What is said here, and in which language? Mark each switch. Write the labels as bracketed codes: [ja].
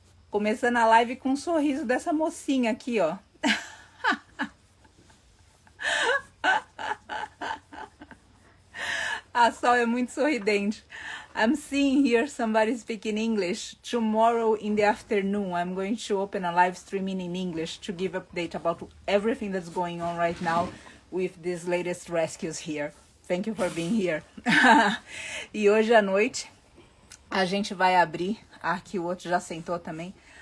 [pt] Começando a live com um sorriso dessa mocinha aqui, ó. A Sol é muito sorridente. [en] I'm seeing here somebody speaking English. Tomorrow in the afternoon, I'm going to open a live streaming in English to give update about everything that's going on right now with these latest rescues here. Thank you for being here. [pt] E hoje à noite, a gente vai abrir... Aqui o outro já sentou também.